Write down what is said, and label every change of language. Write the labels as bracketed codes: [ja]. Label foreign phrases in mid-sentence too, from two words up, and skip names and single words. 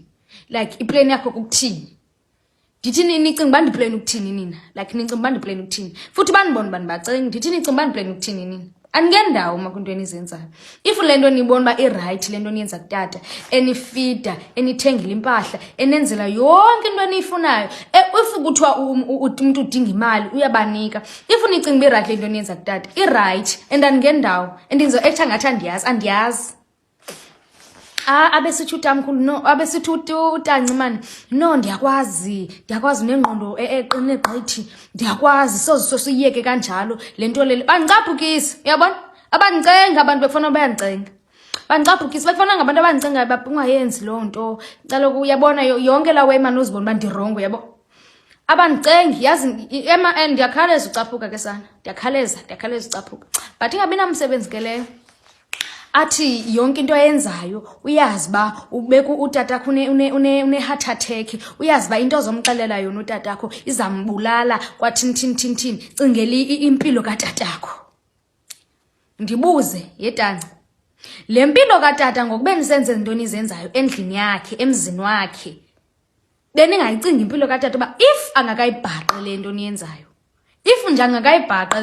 [xh] like iplan yakho kukuthini ndithi nicinga uba ndiplan ukuthini nina like nicinga uba ndiplan ukuthini futhi banibona bani bacenga ndithi nicinga uba ndiplan ukuthini nina angendawo makunto enizenzayo if le nto nibona uba i-right le nto niyenza kutata enifida enithengile impahla enenzela yonke into eniyifunayo if kuthiwa umuntu udinga imali uyabanika if nicinga uba i-right le nto niyenza kutata i- [en] right and [xh] andingendawo and ndizo-acta ngathi andiyazi abesithi utamkhulu no abesithi utanci mani no ndiyakwazi nengqondo eqine gqithi ndiyakwazi sosiyeke kanjalo lento lele bandicaphukisi uyabona abandicenga abantu befuna bayandicenga bandicaphukisi befuna ngabantu abandicengayo ungayenzi loo nto cala uyabona yonke la wema uzibona uba ndirongo yabo abandicengi yazi ndiyakhaleza ucaphuka ke sana ndiyakhaleza ucaphuka but ingabi namsebenzi ke leyo athi yonke into ayenzayo uyazi ba ubeka utatakho une [en] heart attack [xh] uyazi ba into ozomxelela yona utatakho izambulala kwathini cingeli impilo katatakho ndibuze yetanci le mpilo katata ngokube nisenze into nizenzayo endlini yakhe emzini wakhe beningayicinga impilo katata ba if angakayibhaqe le nto niyenzayo if nje angakayibhaqe